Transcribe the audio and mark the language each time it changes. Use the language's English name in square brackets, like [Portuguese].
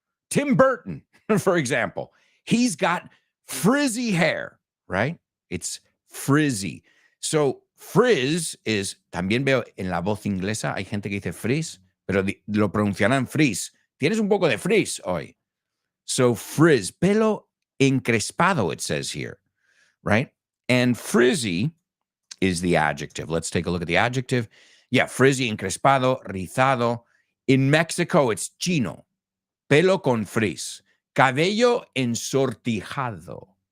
[English] Tim Burton, for example, he's got frizzy hair, right? It's frizzy. [Spanish] So frizz is, también veo en la voz inglesa, hay gente que dice frizz, pero lo pronunciarán frizz. Tienes un poco de frizz hoy. [English] So frizz, pelo encrespado, it says here, right? And frizzy is the adjective. Let's take a look at the adjective. Yeah, frizzy, encrespado, rizado. In Mexico, it's chino. [Spanish] Pelo con frizz. Cabello ensortijado.